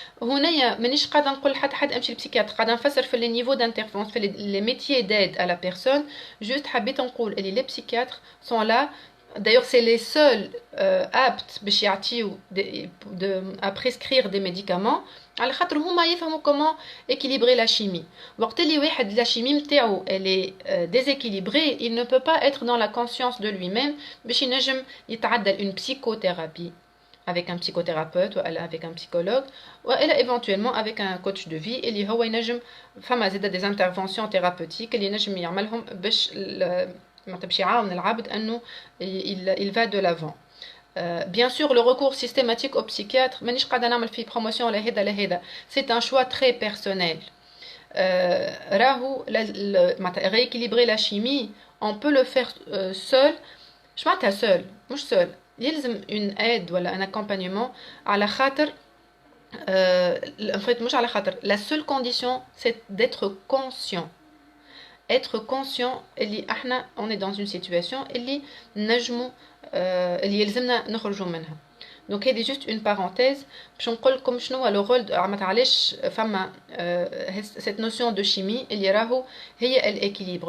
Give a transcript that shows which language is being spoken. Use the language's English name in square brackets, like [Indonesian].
[Arabic] هنايا مانيش قاعده نقول حتى حد امشي للبسيكياتر قاعده نفسر في [French] لي نيفو دانترفونس في لي ميتيي ديد ا لا بيرسون. [Arabic] جوست حبيت نقول اللي لي بسيكياتر سون لا [French] d'ailleurs c'est les seuls aptes [Arabic] باش يعطيو [French] à prescrire des médicaments [Arabic] على خاطر هما يفهموا [French] comment équilibrer la chimie. [Arabic] وقت اللي واحد [French] la chimie نتاعو elle est déséquilibrée il ne peut pas être dans la conscience de lui-même [Arabic] باش ينجم يتعدل [French] une psychothérapie avec un psychothérapeute ou avec un psychologue ou éventuellement avec un coach de vie [Arabic] اللي هو ينجم فما زيد [French] des interventions thérapeutiques [Arabic] اللي ينجم يعملهم باش باش يعاون العبد انه [French] il va de l'avant. Bien sûr le recours systématique au psychiatre [Arabic] مانيش قاعده نعمل فيه بروموسيون لهذا [French] c'est un choix très personnel. [Arabic] راهو معناتها [French] rééquilibrer la chimie on peut le faire seul. [Arabic] مش معناتها [French] seul مش seul يلزم une aide ولا un accompagnement [Arabic] على خاطر [French] en fait [Arabic] مش على خاطر [French] la seule condition c'est d'être conscient. Être conscient اللي احنا on est dans une situation [Arabic] اللي نجمو اللي يلزمنا نخرجوا منها. دونك هذه [French] جوست اون بارونتيز [Arabic] باش نقول لكم شنو هو لو رول معناتها علاش فما [French] cette notion de chimie [Arabic] اللي راهو هي الاكيليبر.